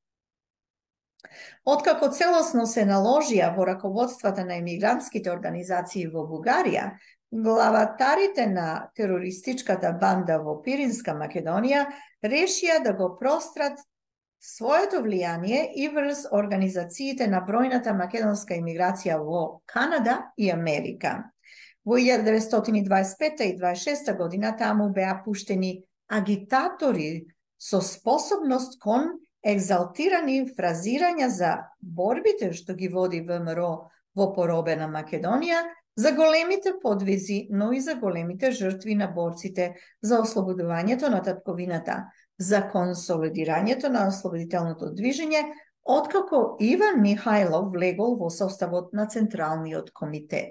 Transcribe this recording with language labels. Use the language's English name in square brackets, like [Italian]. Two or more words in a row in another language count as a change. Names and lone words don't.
[Macedonian] Откако целосно се наложија во раководствата на емигрантските организации во Бугарија, главатарите на терористичката банда во Пиринска Македонија решија да го прострат своето влијание и врз организациите на бројната македонска емиграција во Канада и Америка. Во 1925 и 26 година таму беа пуштени агитатори со способност кон егзалтирани фразирања за борбите што ги води ВМРО во поробена Македонија, за големите подвизи, но и за големите жртви на борците за ослободувањето на татковината, за консолидирањето на ослободителното движење, откако Иван Михајлов влегол во составот на Централниот комитет.